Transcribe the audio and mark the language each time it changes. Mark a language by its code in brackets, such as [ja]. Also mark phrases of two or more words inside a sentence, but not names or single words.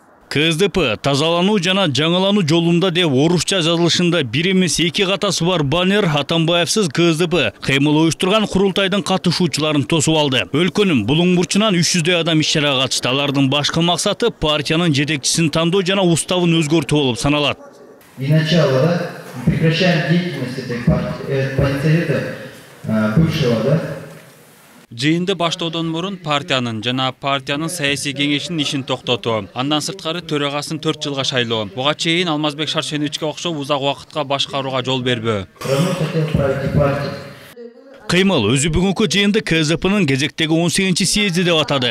[ky] КСДП тазалануу жана жаңылануу жолунда деп орусча жазылышында бир эмес эки катасы бар баннер Атамбаевсыз КСДП кыймыл уюштурган курултайдын катышуучуларын тосуп алды. Өлкөнүн булуң бурчунан 300 адам иш-чарага катышты. Алардын башкы максаты партиянын жетекчисин тандоо жана уставын өзгөртүү болуп саналат. [ru] И начало, прекращаем деятельность этой партсовета бывшего, [ky] Жыйынды баштоодон мурун партиянын жана партиянын саясий кеңешинин ишин токтотуу, андан сырткары төрагасын 4 жылга шайлоо. Буга чейин Алмазбек Шаршеновичке окшоп узак убакытка башкарууга жол бербөө. Кыймыл өзү бүгүнкү жыйынды КСДПнын кезектеги 18-чи съезди деп атады.